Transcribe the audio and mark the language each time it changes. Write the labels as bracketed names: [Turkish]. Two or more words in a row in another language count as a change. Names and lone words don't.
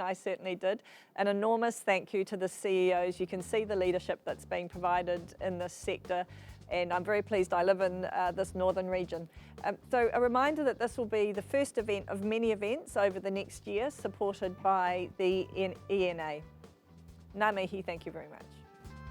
[English] I certainly did. An enormous thank you to the CEOs. You can see the leadership that's being provided in this sector, and I'm very pleased I live in this northern region. So a reminder that this will be the first event of many events over the next year, supported by the ENA. [Māori] Ngā mihi, [English] thank you very much.